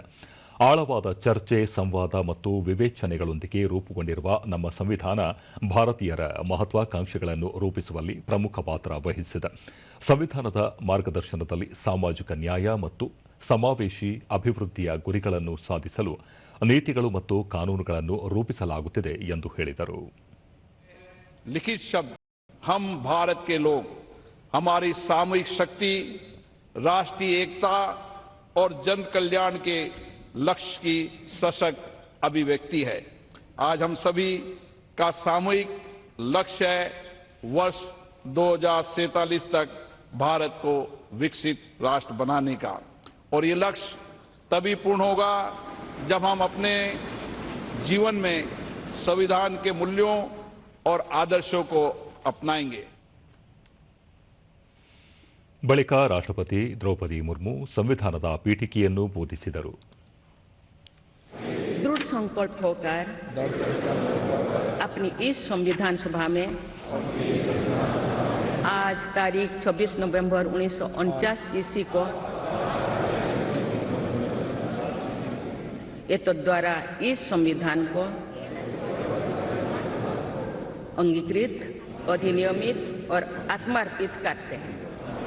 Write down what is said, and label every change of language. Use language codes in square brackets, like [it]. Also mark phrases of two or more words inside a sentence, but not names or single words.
[kn] ಆಳವಾದ ಚರ್ಚೆ, ಸಂವಾದ ಮತ್ತು ವಿವೇಚನೆಗಳೊಂದಿಗೆ ರೂಪುಗೊಂಡಿರುವ ನಮ್ಮ ಸಂವಿಧಾನ ಭಾರತೀಯರ ಮಹತ್ವಾಕಾಂಕ್ಷೆಗಳನ್ನು ರೂಪಿಸುವಲ್ಲಿ ಪ್ರಮುಖ ಪಾತ್ರ ವಹಿಸಿದೆ. ಸಂವಿಧಾನದ ಮಾರ್ಗದರ್ಶನದಲ್ಲಿ ಸಾಮಾಜಿಕ ನ್ಯಾಯ ಮತ್ತು ಸಮಾವೇಶಿ ಅಭಿವೃದ್ಧಿಯ ಗುರಿಗಳನ್ನು ಸಾಧಿಸಲು ನೀತಿಗಳು ಮತ್ತು ಕಾನೂನುಗಳನ್ನು ರೂಪಿಸಲಾಗುತ್ತಿದೆ ಎಂದು ಹೇಳಿದರು. [hi] लिखित शब्द हम भारत के लोग हमारी सामूहिक शक्ति, राष्ट्रीय एकता और जन कल्याण के लक्ष्य की सशक्त अभिव्यक्ति है. आज हम सभी का सामूहिक लक्ष्य है वर्ष 2047 तक भारत को विकसित राष्ट्र बनाने का, और ये लक्ष्य तभी पूर्ण होगा जब हम अपने जीवन में संविधान के मूल्यों और आदर्शों को अपनाएंगे. [kn] ಬಳಿಕ ರಾಷ್ಟ್ರಪತಿ ದ್ರೌಪದಿ ಮುರ್ಮು ಸಂವಿಧಾನದ ಪೀಠಿಕೆಯನ್ನು ಬೋಧಿಸಿದರು. [hi] दृढ़ संकल्प होकर अपनी इस संविधान सभा में आज आज तारीख 26 नवंबर 1949 ईस्वी को एतद्द्वारा इस संविधान को अंगीकृत, अधिनियमित और आत्मार्पित करते हैं।